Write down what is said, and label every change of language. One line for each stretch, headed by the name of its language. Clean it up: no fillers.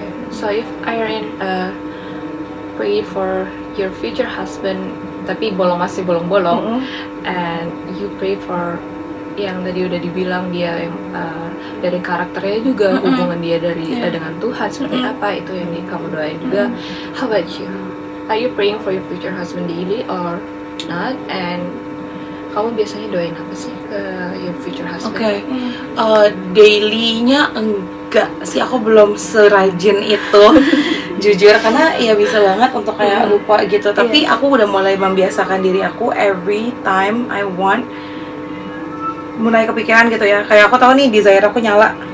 English: So if Irene pray for your future husband,
Indonesian: tapi masih bolong-bolong,
English: and you pray for
Indonesian: yang tadi udah dibilang dia yang dari karakternya juga, hubungan dia dengan Tuhan seperti apa, itu yang kamu doain juga.
English: How about you? Are you praying for your future husband daily or not? And
Indonesian: kamu biasanya doain apa sih ke
English: your future husband?
Indonesian: Oke, dailynya enggak sih, aku belum serajin itu jujur, karena ya bisa banget untuk kayak lupa gitu. Tapi aku udah mulai membiasakan diri aku
English: every time I want,
Indonesian: mulai kepikiran gitu ya, kayak aku tahu nih desire aku nyala.